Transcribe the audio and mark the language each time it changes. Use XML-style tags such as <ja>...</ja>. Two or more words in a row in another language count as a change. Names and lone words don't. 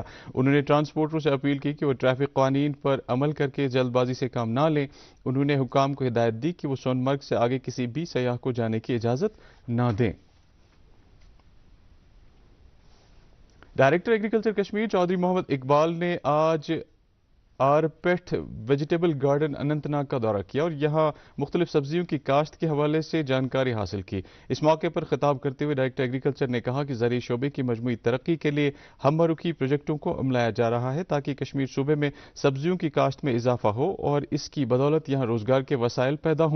<ur>انہوں نے ٹرانسپورٹروں سے اپیل کی کہ وہ ٹریفک قانون پر عمل کرکے جلدبازی سے کام نہ لیں. انہوں نے حکام کو ہدایت دی کہ وہ سونمرگ سے آگے کسی بھی سیاح کو جانے کی اجازت نہ دیں.</ur> <en>Director Agriculture</en> <ur>کشمیر چودھری محمد اقبال نے آج آرپیٹھ ویجیٹیبل گارڈن اننت ناگ کا دورہ کیا اور یہاں مختلف سبزیوں کی کاشت کے حوالے سے جانکاری حاصل کی۔ اس موقع پر خطاب کرتے ہوئے</ur> <en>Director Agriculture</en> <ur>نے کہا کہ زرعی شعبے کی مجموعی ترقی کے لیے ہم رخی پروجیکٹوں کو عملایا جا رہا ہے تاکہ کشمیر صوبے میں سبزیوں کی کاشت میں اضافہ ہو اور اس کی بدولت یہاں روزگار کے وسائل پیدا ہوں۔</ur>